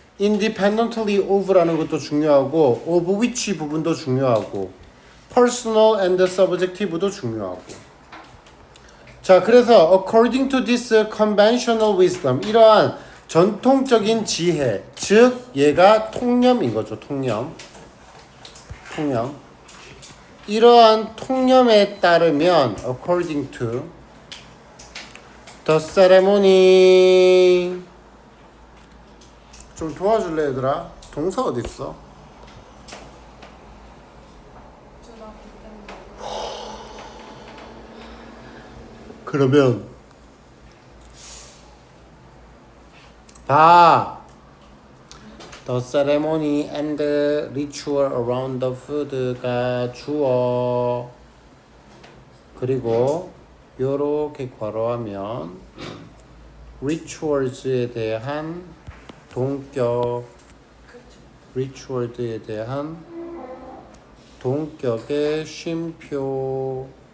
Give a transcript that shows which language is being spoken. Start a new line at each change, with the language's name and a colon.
Korean: independently of라는 것도 중요하고 of which 부분도 중요하고 personal and subjective도 중요하고. 자, 그래서
English: according to this conventional wisdom
Korean: 이러한 전통적인 지혜, 즉 얘가 통념인 거죠. 통념. 이러한 통념에 따르면
English: according to the ceremony.
Korean: 좀 도와줄래 얘들아? 동사 어디 있어? 주나 그때인데. 그러면 봐.
English: The ceremony and the ritual around the food가
Korean: 주어. 그리고 요렇게 괄호하면 rituals에 대한 동격, ritual에 대한 동격의 쉼표.